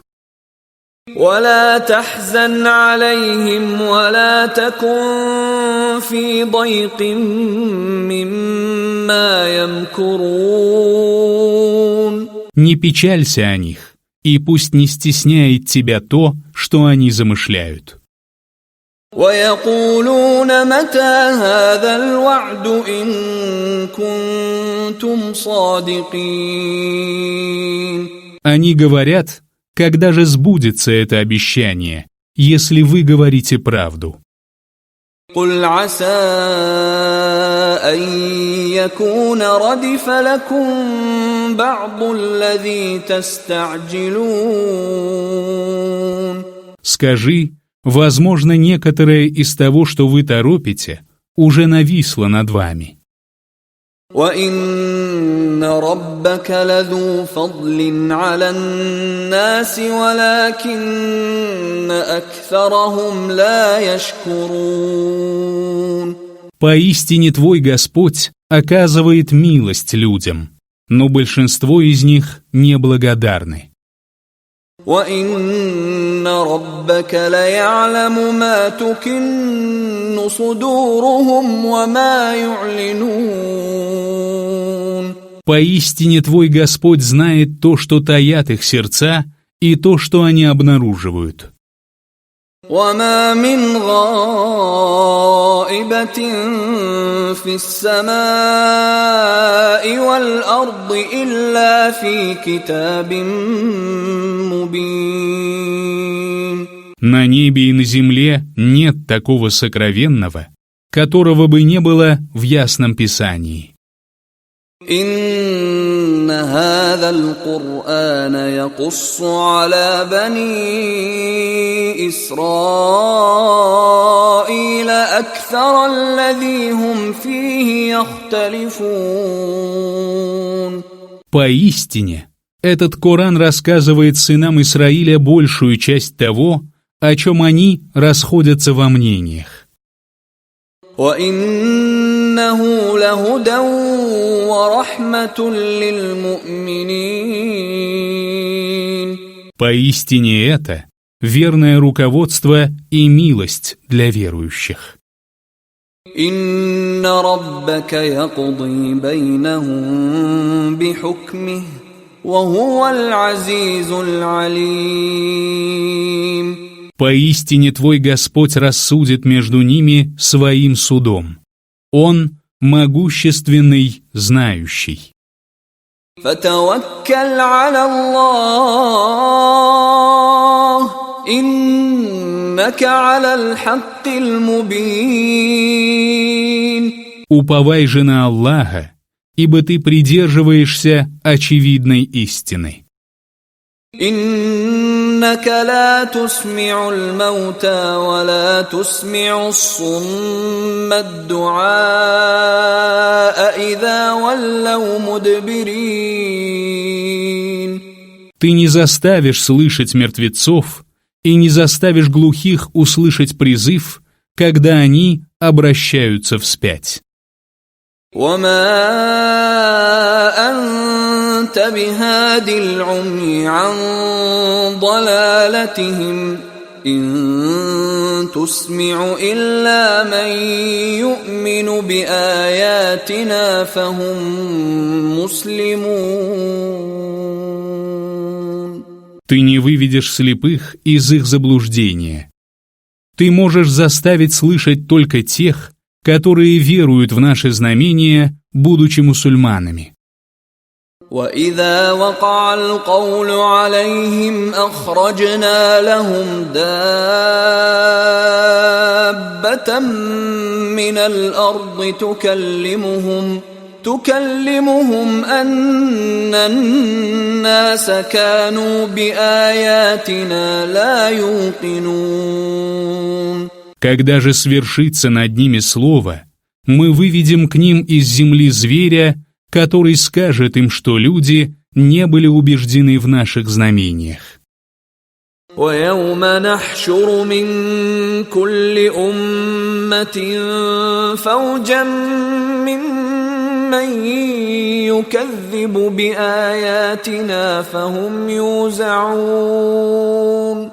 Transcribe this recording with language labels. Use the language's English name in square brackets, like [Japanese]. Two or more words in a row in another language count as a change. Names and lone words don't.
[Arabic] ولا تحزن عليهم ولا تكن في ضيق مما يمكرون. [Russian] Не печалься о них, и пусть не стесняет тебя то, что они замышляют. [Arabic] ويقولون متى هذا الوعد إن كنتم صادقين. [Russian] Они говорят, когда же сбудется это обещание, если вы говорите правду. [Arabic] قل عسى أن يكون ردف لكم بعض الذي تستعجلون. [Russian] Скажи, возможно, некоторое из того, что вы торопите, уже нависло над вами. [Arabic] وَإِنَّ رَبَّكَ لَذُو فَضْلٍ عَلَى النَّاسِ وَلَكِنَّ أَكْثَرَهُمْ لَا يَشْكُرُونَ. [Russian] Поистине твой Господь оказывает милость людям, но большинство из них неблагодарны. [Arabic] وَإِنَّ رَبَّكَ لَيَعْلَمُ مَا تُكِنُّ صُدُورُهُمْ وَمَا يُعْلِنُونَ. [Russian] Поистине твой Господь знает то, что таят их сердца, и то, что они обнаруживают. [Arabic] وَمَا مِنْ غَائِبَةٍ فِي السَّمَاءِ وَالْأَرْضِ إِلَّا فِي كِتَابٍ مُبِينٍ. [Russian] На небе и на земле нет такого сокровенного, которого бы не было в ясном Писании. [Arabic] إن هذا القرآن يقص على بني إسرائيل أكثر الذي هم فيه يختلفون. [Russian] Поистине, этот Коран рассказывает сынам Исраиля большую часть того, о чем они расходятся во мнениях. [Arabic] وَإِنَّهُ لَهُدًى وَرَحْمَةٌ لِّلْمُؤْمِنِينَ. [Russian] Поистине это верное руководство и милость для верующих. [Arabic] إِنَّ رَبَّكَ يَقْضِي بَيْنَهُم بِحُكْمِهِ وَهُوَ الْعَزِيزُ الْعَلِيمُ. [Russian] Поистине твой Господь рассудит между ними своим судом. Он могущественный, знающий. [Arabic] فَتَوَكَّلْ عَلَى اللَّهِ إِنَّكَ عَلَى الْحَقِّ الْمُبِينِ. [Russian] Уповай же на Аллаха, ибо ты придерживаешься очевидной истины. [Arabic] إنك لا تسمع الموتى ولا تسمع الصم الدعاء إذا ولوا مدبرين. [Russian] Ты не заставишь слышать мертвецов и не заставишь глухих услышать призыв, когда они обращаются вспять. [Arabic] وما أنت بهاد العمي عن ضلالتهم إن تسمع إلا من يؤمن بآياتنا فهم مسلمون. [Russian] Ты не выведешь слепых из их заблуждения. Ты можешь заставить слышать только тех, которые веруют в наши знамения, будучи мусульманами. [Arabic] وَإِذَا وَقَعَ الْقَوْلُ عَلَيْهِمْ أَخْرَجْنَا لَهُمْ دَابَّةً مِّنَ الْأَرْضِ تُكَلِّمُهُمْ أَنَّ النَّاسَ كَانُوا بِآيَاتِنَا لَا يُوقِنُونَ. [Russian] Когда же свершится над ними слово, мы выведем к ним из земли зверя, который скажет им, что люди не были убеждены в наших знамениях. [Arabic] وَيَوْمَ نَحْشُرُ مِنْ كُلِّ أُمَّةٍ فَوْجًا مِّمَّنْ يُكَذِّبُ بِآيَاتِنَا فَهُمْ يُوزَعُونَ.